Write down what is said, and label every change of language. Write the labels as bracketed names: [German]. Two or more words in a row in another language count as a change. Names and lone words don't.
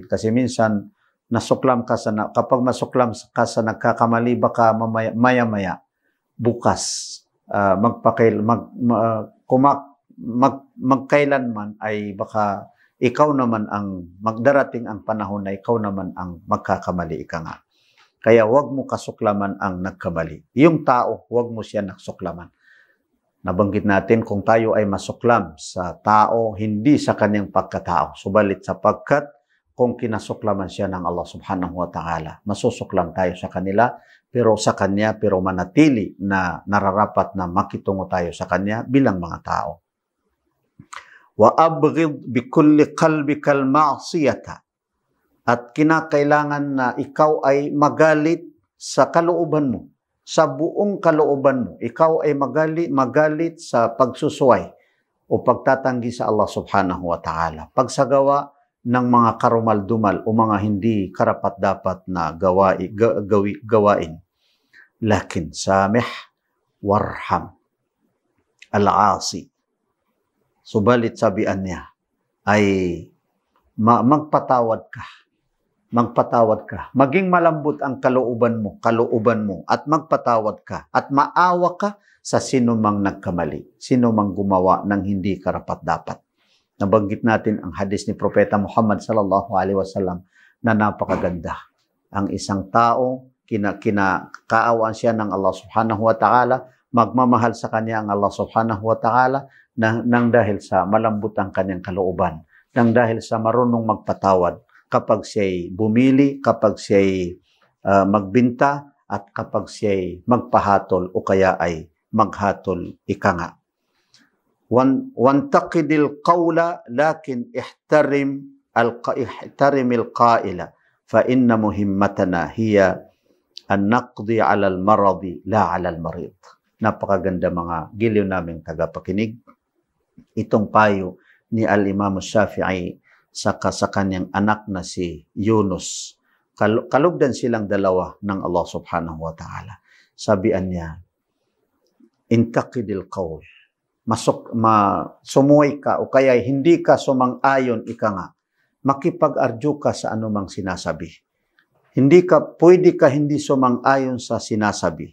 [Filipino] Kasi minsan, kapag masuklam ka sa nagkakamali, baka maya-maya, bukas, magkailanman ay baka ikaw naman magdarating ang panahon na ikaw naman ang magkakamali, Kaya huwag mo kasuklaman ang nagkamali. Yung tao, huwag mo siya nasuklaman. Nabanggit natin kung tayo ay masuklam sa tao, hindi sa kanyang pagkatao. Subalit sapagkat kung kinasuklaman siya ng Allah [Arabic] سبحانه وتعالى, [Filipino] masusuklam tayo sa kanila, pero manatili na nararapat na makitungo tayo sa kanya bilang mga tao. [Arabic] وأبغض بكل قلبك المعصية. [Filipino] At kinakailangan na ikaw ay magalit sa kalooban mo, sa buong kalooban mo. Ikaw ay magalit sa pagsusuway o pagtatanggi sa Allah [Arabic] سبحانه وتعالى. [Filipino] Pagsagawa ng mga karumal-dumal o mga hindi karapat-dapat na gawain. [Arabic] لكن سامح وارحم العاصي. [Filipino] Subalit sabihan niya ay magpatawad ka. Maging malambot ang kalooban mo at magpatawad ka at maawa ka sa sino mang nagkamali, sino mang gumawa ng hindi karapat-dapat. Nabanggit natin ang hadis ni Propeta Muhammad [Arabic] صلى الله عليه وسلم [Filipino] na napakaganda. Ang isang tao, kinakaawaan siya ng Allah [Arabic] سبحانه وتعالى, [Filipino] magmamahal sa kanya ang Allah [Arabic] سبحانه وتعالى [Filipino] nang dahil sa malambot ang kanyang kalooban, nang dahil sa marunong magpatawad kapag siya'y bumili, kapag siya'y magbinta, at kapag siya'y magpahatol o kaya ay maghatol, ika nga. [Arabic] وانتقد القول لكن احترم القائل فإن مهمتنا هي النقد على المرض لا على المريض. [Filipino] Napakaganda mga giliw naming tagapakinig. Itong payo ni Al-Imam Shafi'i sa kanyang anak na si Yunus. Kalugdan silang dalawa ng Allah [Arabic] سبحانه وتعالى. [Filipino] Sabihan niya, [Arabic] انتقد القول. [Filipino] Sumuway ka o kaya hindi ka sumang-ayon, ika nga. Makipag-argue ka sa anumang sinasabi. Pwede ka hindi sumang-ayon sa sinasabi.